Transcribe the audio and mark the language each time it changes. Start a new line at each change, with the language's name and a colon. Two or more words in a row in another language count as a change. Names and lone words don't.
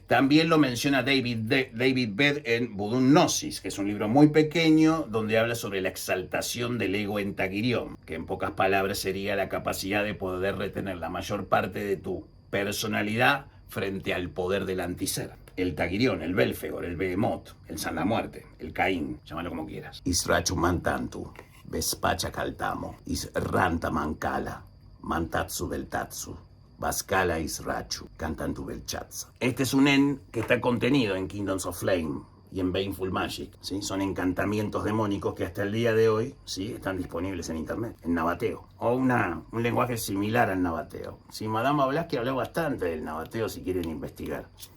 Spanish: También lo menciona David Bed en Voodoo Gnosis, que es un libro muy pequeño donde habla sobre la exaltación del ego en Tagirión, que en pocas palabras sería la capacidad de poder retener la mayor parte de tu personalidad frente al poder del antiser. El Tagirión, el Belfegor, el Behemoth, el San la Muerte, el Caín, llámalo como quieras. Israchu mantantu, vespacha caltamo, ranta mancala, mantatsu beltatsu, vascala israchu, cantantu belchatza. Este es un en que está contenido en Kingdoms of Flame y en Baneful Magic, ¿sí? Son encantamientos demónicos que hasta el día de hoy, ¿sí?, están disponibles en internet, en nabateo, o un lenguaje similar al nabateo. Sí, Madame Blavatsky habló bastante del nabateo si quieren investigar.